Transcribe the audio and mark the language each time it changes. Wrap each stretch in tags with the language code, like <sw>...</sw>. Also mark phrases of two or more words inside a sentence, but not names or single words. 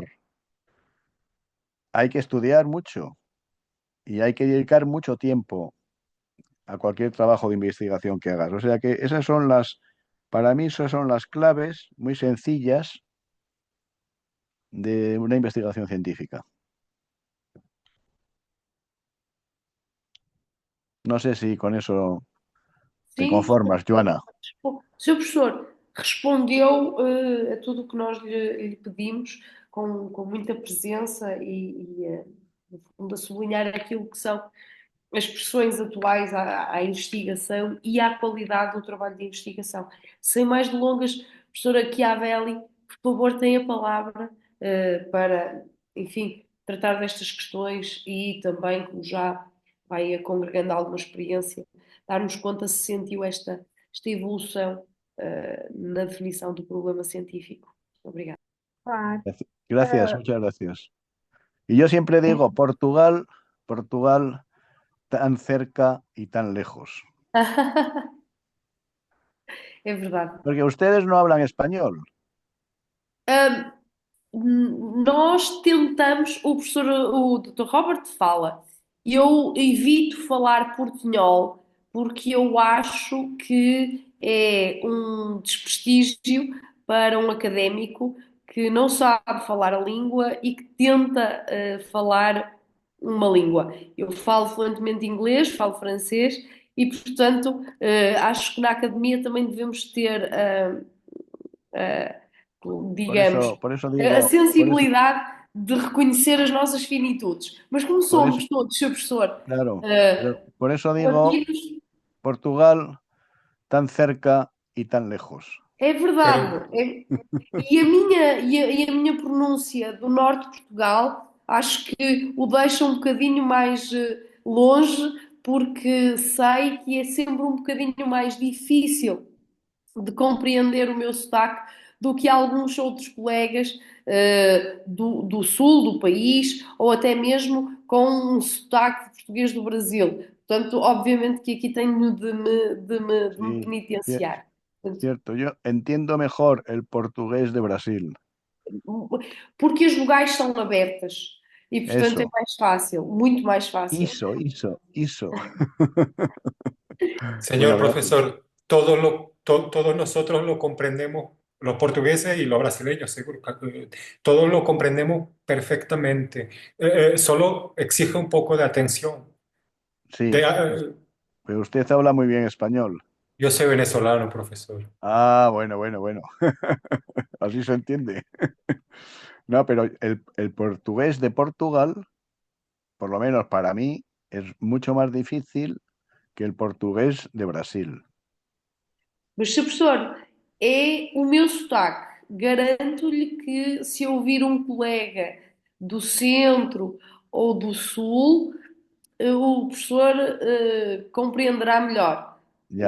<es>Hay que estudiar mucho y hay que dedicar mucho tiempo a cualquier trabajo de investigación que hagas. O sea que para mí esas son las claves muy sencillas de una investigación científica. No sé si con eso te</es> <pt>Sim,</pt> <es>conformas, Joana.</es> <pt>Sr. Professor, respondeu a tudo o que nós lhe pedimos com muita presença no fundo, a sublinhar aquilo que são as pressões atuais à investigação e à qualidade do trabalho de investigação. Sem mais delongas, professora Chiavelli, por favor, tenha a palavra para, enfim, tratar destas questões e também, como já vai congregando alguma experiência, dar-nos conta se sentiu esta evolução na definição do problema científico. Obrigada. Claro.</pt> <es>Gracias, muchas gracias. Y yo siempre digo, Portugal, Portugal, tan cerca y tan lejos.</es> <pt>É verdade.</pt> <es>Porque ustedes no hablan español.</es> <pt>Nós tentamos, o Dr. Robert fala, eu evito falar portunhol porque eu acho que é um desprestígio para um académico que não sabe falar a língua e que tenta falar uma língua. Eu falo fluentemente inglês, falo francês e, portanto, acho que na academia também devemos ter digamos,</pt> <es>Por eso</es> <pt>a</pt> <es>digo,</es> <pt>sensibilidade de reconhecer as nossas finitudes. Mas como</pt> <es>por eso,</es> <pt>somos todos, Sr. Professor,</pt> <es>claro, uh, pero por eso digo</es> <pt>latinos,</pt> <es>Portugal tan cerca y tan lejos.</es> <pt>é verdade. E a minha pronúncia do norte de Portugal acho que o deixa um bocadinho mais longe, porque sei que é sempre um bocadinho mais difícil de compreender o meu sotaque do que alguns outros colegas do sul do país, ou até mesmo com um sotaque português do Brasil. Portanto, obviamente que aqui tenho de me</pt> <es>Sí,</es> <pt>penitenciar. Portanto,</pt> <es>cierto. Yo entiendo mejor el portugués de Brasil.</es> <pt>porque as vogais são abertas e, portanto, é</pt> <es>Eso,</es> <pt>mais fácil, muito mais fácil.</pt> <es>eso. Señor Bueno, profesor, todos nosotros lo comprendemos, los portugueses y los brasileños, seguro, todos lo comprendemos perfectamente. Solo exige un poco de atención. sí, pero usted habla muy bien español. Yo soy venezolano, profesor. Ah, bueno. Así se entiende. No, pero el portugués de Portugal, por lo menos para mí, es mucho más difícil que el portugués de Brasil.</es> <pt>Mas, Sr. Professor, é o meu sotaque. Garanto-lhe que se eu ouvir um colega do centro ou do sul, o professor compreenderá melhor.</pt> <es>Ya.</es>